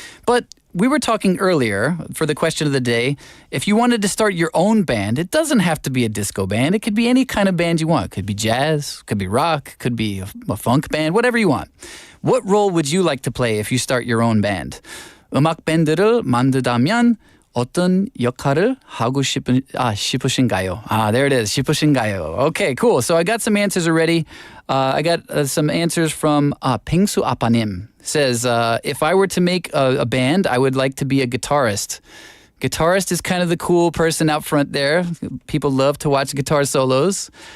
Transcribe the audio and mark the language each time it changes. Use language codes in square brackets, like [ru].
[en] But we were talking earlier for the question of the day. If you wanted to start your own band, it doesn't have to be a disco band. It could be any kind of band you want. It could be jazz, could be rock, could be a funk band, whatever you want. What role would you like to play if you start your own band? [ko] 음악 밴드를 만들다면 어떤 역할을 하고 싶으신가요? [en] There it is. 싶으신가요? Okay, cool. So I got some answers already. I got some answers from 펭수 아빠님. Says, if I were to make a band, I would like to be a guitarist. Guitarist is kind of the cool person out front there. People love to watch guitar solos.